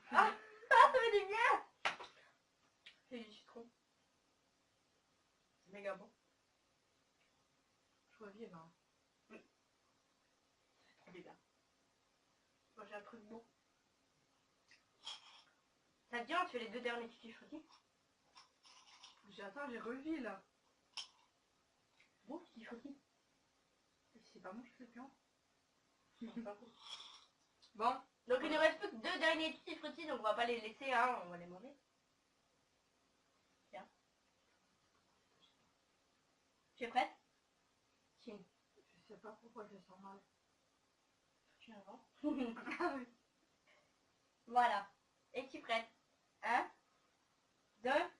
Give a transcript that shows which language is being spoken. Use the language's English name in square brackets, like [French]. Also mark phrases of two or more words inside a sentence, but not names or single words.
[French] Ah, ça fait du bien. J'ai du citron. C'est méga bon. Je reviens là. C'est trop bien. Moi, j'ai un truc bon. Ça te dit, on te fait les 2 derniers tutti frutti? Attends, j'ai revu là. Bon, tutti frutti. C'est pas bon, je fais bien. Bon. Bon. Donc il ne reste plus que 2 derniers tutti frutti, donc on va pas les laisser, hein, on va les manger. Tiens. Tu es prête? Si. Je sais pas pourquoi je sens mal. Tu avant. Ah oui. Voilà. Es-tu prête? 1, 2.